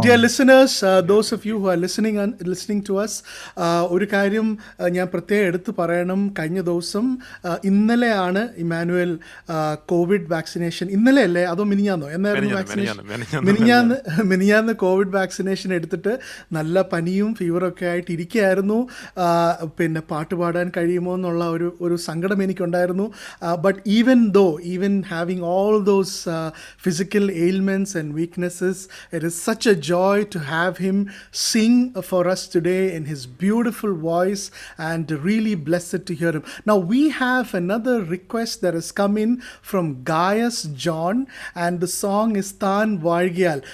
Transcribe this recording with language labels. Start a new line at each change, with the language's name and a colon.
English: Dear listeners, those of you who are listening to us,
Malayalam: ഒരു കാര്യം ഞാൻ പ്രത്യേകം എടുത്തു പറയണം. കഴിഞ്ഞ ദിവസം ഇന്നലെയാണ് ഇമ്മാനുവൽ കോവിഡ് വാക്സിനേഷൻ, ഇന്നലെ അല്ലേ അതോ മിനിഞ്ഞാന്നോ എന്നായിരുന്നു വാക്സിനേഷൻ? മിനിഞ്ഞാന്ന് കോവിഡ് വാക്സിനേഷൻ എടുത്തിട്ട് നല്ല പനിയും ഫീവറൊക്കെ ആയിട്ട് ഇരിക്കുകയായിരുന്നു. പിന്നെ പാട്ട് പാടാൻ കഴിയുമോ എന്നുള്ള ഒരു സങ്കടം എനിക്കുണ്ടായിരുന്നു.
English: But even having all those physical ailments and weaknesses, it is such a joy to have him sing for us today in his beautiful voice, and really blessed to hear him. Now we have another request that has come in from Gaius John, and the song is Thaan Vaazhgyal.